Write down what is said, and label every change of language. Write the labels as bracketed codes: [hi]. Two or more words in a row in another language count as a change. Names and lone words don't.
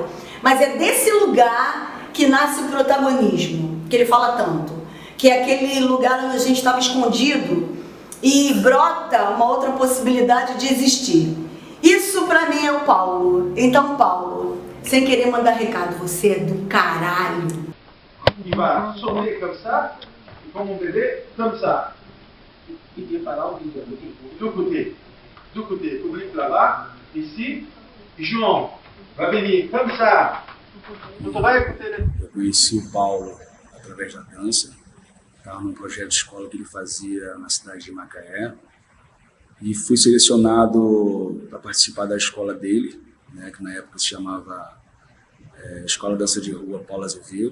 [pt] Mas é desse lugar que nasce o protagonismo, que ele fala tanto. Que é aquele lugar onde a gente estava escondido e brota uma outra possibilidade de existir. Isso pra mim é o Paulo. Então, Paulo, sem querer mandar recado, você é do caralho. [fr] Il va sonner comme ça, comme un bébé, comme ça. Il vient par là, on dit deux côtés, public là-bas, ici, João vai venir comme ça. Tu vai écouter. [pt] Eu conheci o Paulo através da dança. Estava num projeto de escola que ele fazia na cidade de Macaé e fui selecionado para participar da escola dele, né, que na época se chamava Escola Dança de Rua Paulo Azevedo.